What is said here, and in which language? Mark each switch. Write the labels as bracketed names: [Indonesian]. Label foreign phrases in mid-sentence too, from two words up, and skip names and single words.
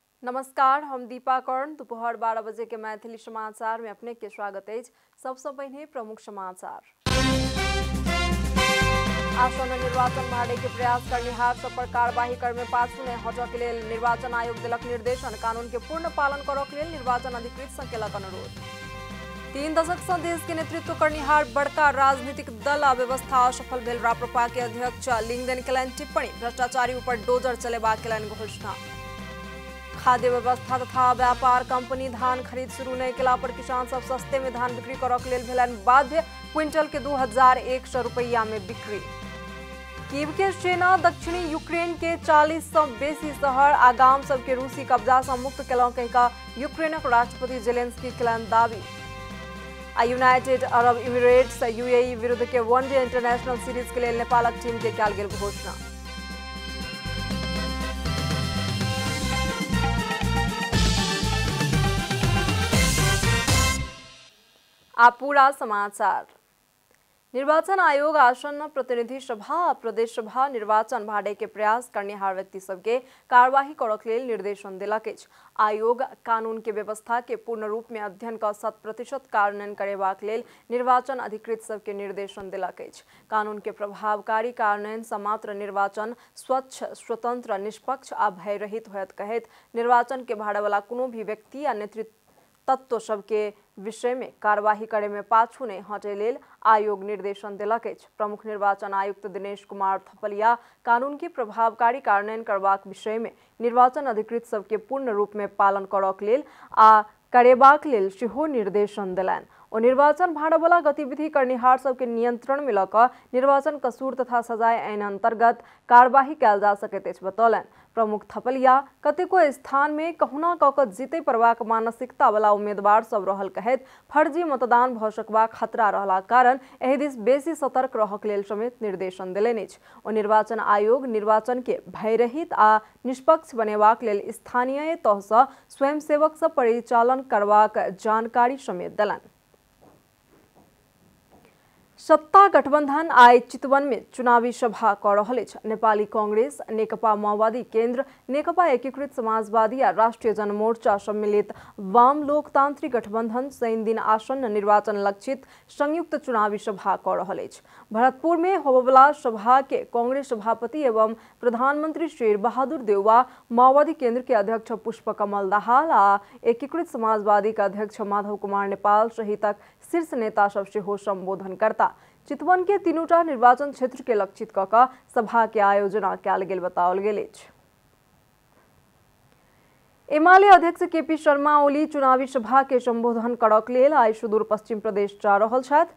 [Maithili] नमस्कार, हम दीपा कर्ण। दोपहर 12 बजे के मैथिली समाचार में अपने के स्वागत है। सबसे पहले प्रमुख समाचार। आसन्न निर्वाचन भाड़े के प्रयास करनिहार सब पर कार्यवाही करने पाछू ने हटक लेल निर्वाचन आयोग दिलक निर्देशन। कानून के पूर्ण पालन करक लेल निर्वाचन अधिकृत सँ केलक अनुरोध। 3 दशक से देश के नेतृत्व करनिहार बड़का राजनीतिक दल आ व्यवस्था असफल भेल। राप्रपा के अध्यक्ष लिंगदेन केलनि टिप्पणी। भ्रष्टाचारी ऊपर डोजर चलेबा केलनि घोषणा। खाद्य व्यवस्था तथा व्यापार कंपनी धान खरीद शुरू नहीं केला पर किसान सब सस्ते में धान बिक्री करक लेल भेलनि बाध्य। क्विंटल के 2100 रुपया में बिक्री। कीव के सेना दक्षिणी यूक्रेन के 40 से बेसी शहर आ गाम सब के रूसी कब्जा से मुक्त केलहुं कहिका यूक्रेनक राष्ट्रपति जेलेंस्की केलनि दावी। आ यूनाइटेड अरब इमिरेट्स यूएई विरुद्ध के [English] One Day International series [Maithili] के लिए नेपालक टीम के कयल गेल घोषणा। आप पूरा समाचार। निर्वाचन आयोग आसन्न प्रतिनिधि सभा और प्रदेश सभा निर्वाचन भाड़े के प्रयास करनिहार व्यक्ति सबके कार्यवाही करक लेल निर्देशन देलक अछि। आयोग कानून के व्यवस्था के पूर्ण रूप में अध्ययन क 100% कार्यान्वयन करेबाक लेल निर्वाचन अधिकृत सबके निर्देशन देलक अछि। कानून के प्रभावकारी कार्यान्वयन सँ मात्र निर्वाचन स्वच्छ, स्वतंत्र, निष्पक्ष आ भयरहित होयत कहैत निर्वाचन के भाड़े वाला कोनो भी व्यक्ति या नेतृत्व तत्व सबके विषय में कार्यवाही करे में पाछू नहीं हटे लेल आयोग निर्देशन देलक अछि। प्रमुख निर्वाचन आयुक्त दिनेश कुमार थपलिया कानून के प्रभावकारी कार्यान्वयन करबाक विषय में निर्वाचन अधिकृत सबके पूर्ण रूप में पालन करक लेल आ करेबाक लेल सेहो निर्देशन देलनि। ओ निर्वाचन भाड़ा वाला गतिविधि करनिहार सबके नियंत्रण में लऽ निर्वाचन कसूर तथा सजाए आईन अंतर्गत कार्यवाही कयल जा सकैत अछि बतौलनि। प्रमुख थपलिया कतेको स्थान में कहुना कऽ कऽ जीते परबाक मानसिकता वाला उम्मीदवार सब रहल कहैत फर्जी मतदान भऽ सकबाक खतरा रहलाक कारण एहि दिस बेसी सतर्क रहक लेल समेत निर्देशन देलनि अछि। ओ निर्वाचन आयोग निर्वाचन के भयरहित आ निष्पक्ष बनेबाक लेल स्थानीय तह सँ स्वयंसेवक सब परिचालन करबाक जानकारी समेत देलनि। सत्ता गठबंधन आइ चितवन में चुनावी सभा कर रहल अछि। नेपाली कांग्रेस, नेकपा माओवादी केन्द्र, नेकपा एकीकृत समाजवादी आ राष्ट्रिय जनमोर्चा सम्मिलित वाम लोकतांत्रिक गठबंधन शनि दिन आसन्न निर्वाचन लक्षित संयुक्त चुनावी सभा कर रहल अछि। भरतपुर में होबवला सभा के कांग्रेस सभापति एवं प्रधानमंत्री शेर बहादुर देउवा, माओवादी केन्द्र के अध्यक्ष पुष्पकमल दाहाल आ एकीकृत समाजवादी के अध्यक्ष माधव कुमार नेपाल सहितक शीर्ष नेता सब सेहो संबोधन करता। चितवन के तीनोटा निर्वाचन क्षेत्र के लक्षित कऽ कऽ सभा के आयोजना कयल गेल बताओल गेल अछि। एमाले अध्यक्ष केपी शर्मा ओली चुनावी सभा के संबोधन करक लेल आइ सुदूर पश्चिम प्रदेश जा रहल छथि।